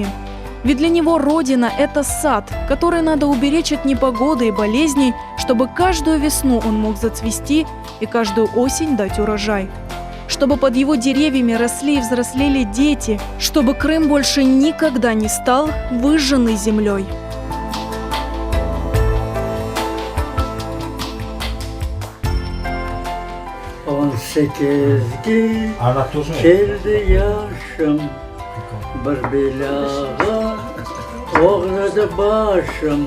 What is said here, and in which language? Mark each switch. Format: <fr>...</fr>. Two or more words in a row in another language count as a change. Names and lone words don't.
<ru>Ведь для него родина – это сад, который надо уберечь от непогоды и болезней, чтобы каждую весну он мог зацвести и каждую осень дать урожай. Чтобы под его деревьями росли и взрослели дети, чтобы Крым больше никогда не стал выжженной землей.</ru> <crh>On sekizgi keldi yaşım, bir belaga oğradı başım.</crh>